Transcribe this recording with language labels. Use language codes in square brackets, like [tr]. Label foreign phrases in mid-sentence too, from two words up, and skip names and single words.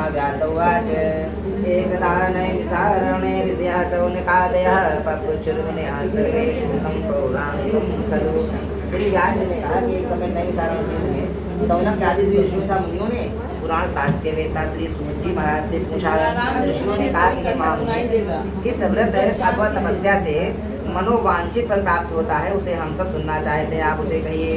[sa] व्यास उवाच एकदा नैमिषारण्ये ऋषयः शौनकादयः पप्रच्छुर्मुनिः सर्वे श्रुतं पौराणिकं खलु। [hi] श्री व्यास जी ने कहा कि एक समय नैमिषारण्य में शौनक आदि ऋषियों तथा मुनियों ने पुराण शास्त्र के वेता श्री सूत जी महाराज से पूछा। ऋषियों ने कहा कि हे महामुनि, किस व्रत अथवा तपस्या से मनोवांछित फल प्राप्त होता है, उसे हम सब सुनना चाहते हैं, आप उसे कहिए।